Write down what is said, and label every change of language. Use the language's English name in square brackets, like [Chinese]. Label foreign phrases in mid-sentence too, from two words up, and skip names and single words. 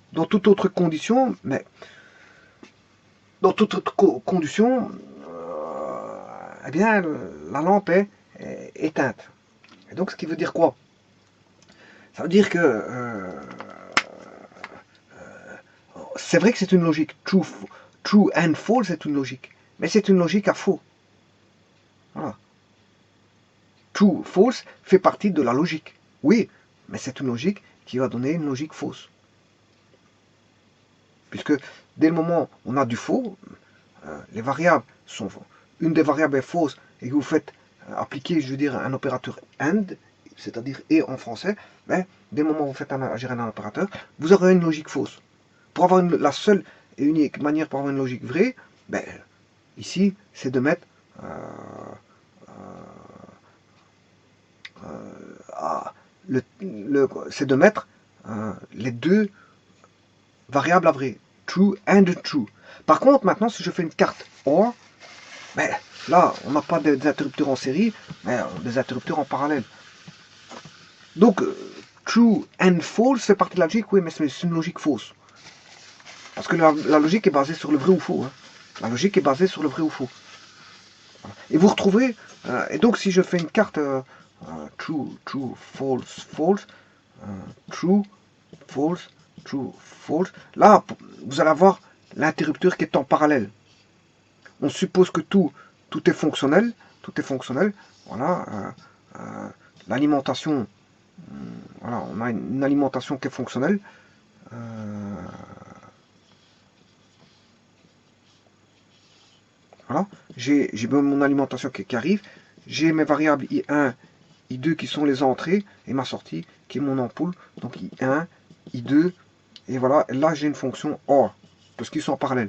[French] Dans toute autre condition, mais dans toute autre condition, eh bien, la lampe est éteinte. Et donc, ce qui veut dire quoi? Ça veut dire que c'est vrai que c'est une logique. [English] True and false, [French] c'est une logique. Mais c'est une logique à faux. Voilà. [English] True, false [French] fait partie de la logique. Oui, mais c'est une logique qui va donner une logique fausse. Puisque dès le moment où on a du faux, les variables sont... Une des variables est fausse et que vous faites appliquer, je veux dire, un opérateur AND, c'est-à-dire et en français, ben, dès le moment où vous faites agir un opérateur, vous aurez une logique fausse. Pour avoir la seule et unique manière pour avoir une logique vraie, ben, ici, c'est de mettre c'est de mettre les deux variables à vrai, [English] true and true. [French] Par contre, maintenant, si je fais une carte OR, ben, là, on n'a pas des interrupteurs en série, mais des interrupteurs en parallèle. Donc, [English] true and false [French] fait partie de la logique, oui, mais c'est une logique fausse. Parce que la logique est basée sur le vrai ou faux. Hein. La logique est basée sur le vrai ou faux. Voilà. Et vous retrouvez, et donc si je fais une carte [English] true, true, false, false, true, false, true, false, [French] là, vous allez avoir l'interrupteur qui est en parallèle. On suppose que tout est fonctionnel, voilà, l'alimentation, voilà, on a une alimentation qui est fonctionnelle, voilà, j'ai mon alimentation qui arrive, j'ai mes variables I1, I2 qui sont les entrées, et ma sortie qui est mon ampoule, donc I1, I2, et voilà, et là j'ai une fonction OR, parce qu'ils sont en parallèle.